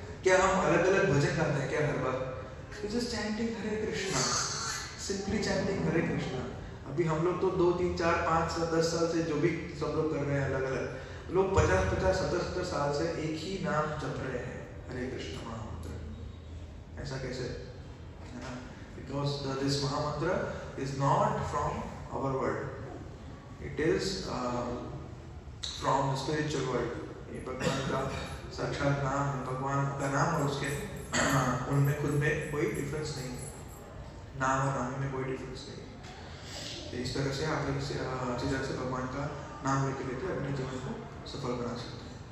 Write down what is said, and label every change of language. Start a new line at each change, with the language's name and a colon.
Hindi: क्या हम अलग अलग भजन गाते हैं क्या हर बार? जस्ट चैंटिंग हरे कृष्णा, सिंपली चैंटिंग हरे कृष्णा। अभी हम लोग तो 2, 3, 4, 5, 10 साल से जो भी सब लोग कर रहे हैं अलग अलग लोग 50, 70 साल से एक ही नाम जप रहे हैं, हरे कृष्ण महामंत्र। ऐसा कैसे है ना?
English: Because this mahamantra is not from our world, it is from the spiritual world।
Hindi: ये भगवान का साक्षात नाम है, भगवान का नाम और उसके उनमें खुद में कोई डिफरेंस नहीं है, नाम और नाम में कोई डिफरेंस नहीं है। इस तरह से आप अच्छी तरह से भगवान का नाम लेते लेते अपने जीवन को सफल बना सकते हैं।